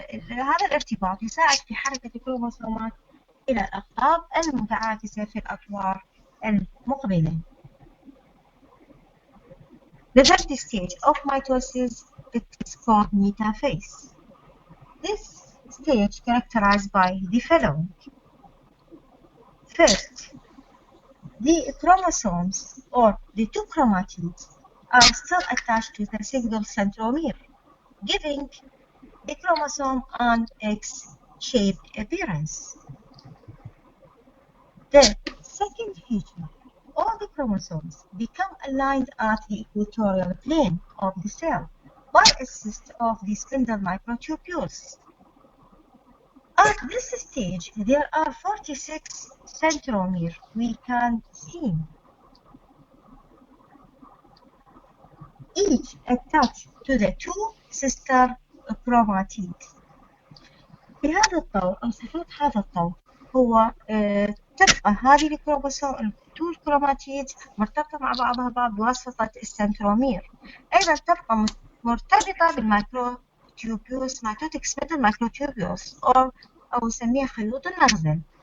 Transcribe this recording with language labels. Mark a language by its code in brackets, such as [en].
[ar] هذا الارتباط يساعد في حركة الكروموسومات إلى الأقطاب المتعاكسة في الأطوار المقبلة. [en] The third stage of mitosis is called metaphase. This stage characterized by the following. First, the chromosomes or the two chromatids are still attached to the single centromere, giving the chromosome an X-shaped appearance. The second feature, all the chromosomes become aligned at the equatorial plane of the cell by assist of the spindle microtubules. At this stage, there are 46 centromeres we can see, each attached to the two sister chromatids. [ar] في هذا الطور أو صفات هذا الطور هو تبقى هذه التو الكروماتيد مرتبطة مع بعضها بعض بواسطة السنترومير. أيضا تبقى مرتبطة بالمايكروتيوبيوس ميتوتيك سبندل مايكروتيوبيوس أو نسميها خيوط المخزن.